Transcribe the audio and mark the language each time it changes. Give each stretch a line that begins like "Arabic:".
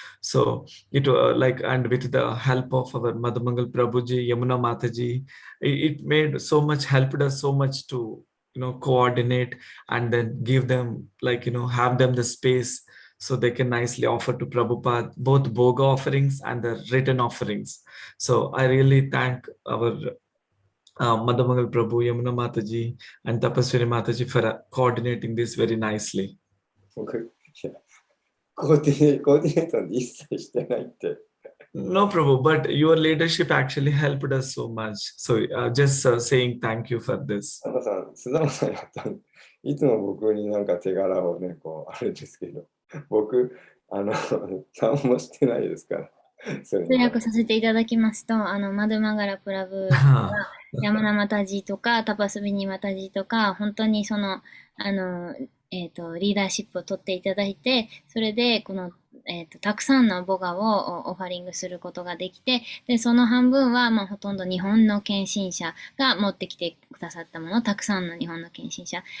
English: So it and with the help of our Madhamangal Prabhuji, Yamuna Mataji, it made so much, helped us so much to, coordinate and then give them, have them the space so they can nicely offer to Prabhupada both Bhoga offerings and the written offerings. So I really thank our Madhamangal Prabhu, Yamuna Mataji, and Tapaswini Mataji for coordinating this very nicely.
Japanese: コーディネート一切してないって。
English: No, Prabhu, but your leadership actually helped us so much. So just saying thank you for this.
Japanese: 須田さんやったいつも僕になんか手柄をね、あれですけど、僕、何もしてないですから。通訳させていただきますと、マドゥマガラプラブは、ヤムナマタジとか、タパスビニマタジとか、本当にリーダーシップを取っていただいて、それで、たくさんのボガをオファリングすることができて、で、その半分は、ほとんど日本の献身者が持ってきてくださったもの、たくさんの日本の献身者。